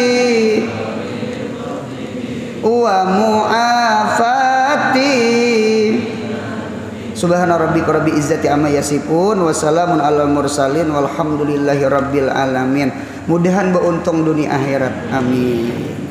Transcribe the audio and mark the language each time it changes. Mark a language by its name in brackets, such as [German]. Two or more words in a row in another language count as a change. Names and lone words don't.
[Arabic] ومعافاة سبحان ربك رب العزة عما يصفون وسلام على المرسلين والحمد لله رب العالمين. [Banjar] Mudahan beruntung dunia akhirat, amin.